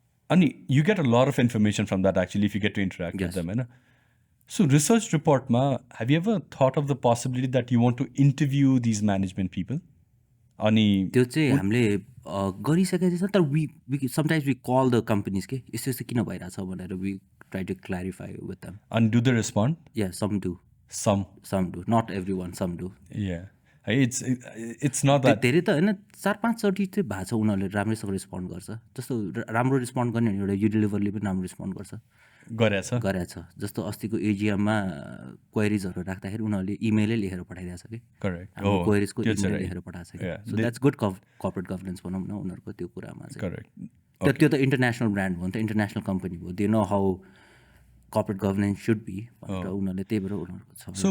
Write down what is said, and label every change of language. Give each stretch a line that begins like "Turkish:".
English: अनि you get a lot of information from that actually if you get to interact with them
Nepali: होइन
English: so research रिपोर्टमा have you ever thought of the possibility that you want to interview these management people अनि
Nepali: त्यो चाहिँ हामीले गरिसकेको छ तर
English: we sometimes we call the companies
Nepali: के यस्तो यस्तो किन भइरहेछ भनेर
English: we try to clarify with them अनि do they respond या some do not every one some do है it's not that
Nepali: धेरै त होइन 4-5 चोटि चाहिँ भएको छ उनीहरूले राम्रैसँग रिस्पोन्ड गर्छ जस्तो राम्रो रिस्पोन्ड गर्ने एउटा युनिलिभरले पनि राम्रो रिस्पोन्ड गर्छ गरेछ जस्तो अस्तिको एजिएममा क्वेरिजहरू राख्दाखेरि उनीहरूले इमेलै लेखेर पठाइदिएको छ कि हाम्रो क्वेरिजको इमेल लेखेर पठाएको छ कि
English: so that's good corporate governance
Nepali: भनौँ न उनीहरूको त्यो कुरामा चाहिँ त्यो त इन्टरनेसनल ब्रान्ड भयो नि त इन्टरनेसनल कम्पनी भयो
English: they know how corporate governance should be
Nepali: भनेर उनीहरूले त्यही भएर उनीहरूको छ